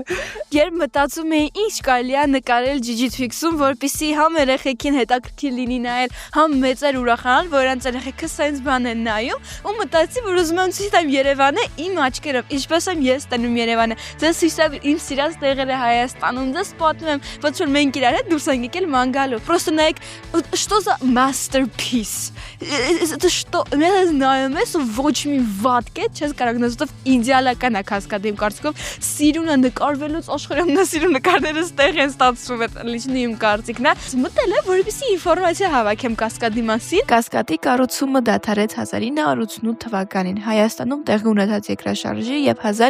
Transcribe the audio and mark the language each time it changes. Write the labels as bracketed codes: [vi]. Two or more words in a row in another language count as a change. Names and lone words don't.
[hy] երբ մտածում էի ինչ կարելի է նկարել G-Twix-ում, որպեսզի համ երեխեքին հետաքրքիր լինի նայել, համ մեծեր ուրախանան, որ նրանց երեխեքը սենց բան են նայում, ու մտածի, որ ուզում եմ ցույց տամ Երևանը իմ աչքերով, ինչպես եմ ես տնում Երևանը։ Ձեզ ցույց տամ իմ սիրած տեղերը Հայաստանում, ձեզ պատմում եմ, ոնց որ մենք իրար հետ դուրս ենք եկել ման գալու։ Պրոստը նայեք, [ru] что за masterpiece։ Это что, [hy] նայում ես ու ոչ մի վատ կետ չես կարող նստով իդեալական է Կասկադի իմ կարծիքով սիրունը նկարվելուց աշխարհի ամենասիրուն նկարներս տեղ են ստացվում այդ լիչնի իմ կարծիքն է մտել է որպեսզի ինֆորմացիա հավաքեմ Կասկադի մասին Կասկադի կառուցումը դադարեց 1988 թվականին Հայաստանում տեղի ունեցած երկրաշարժի եւ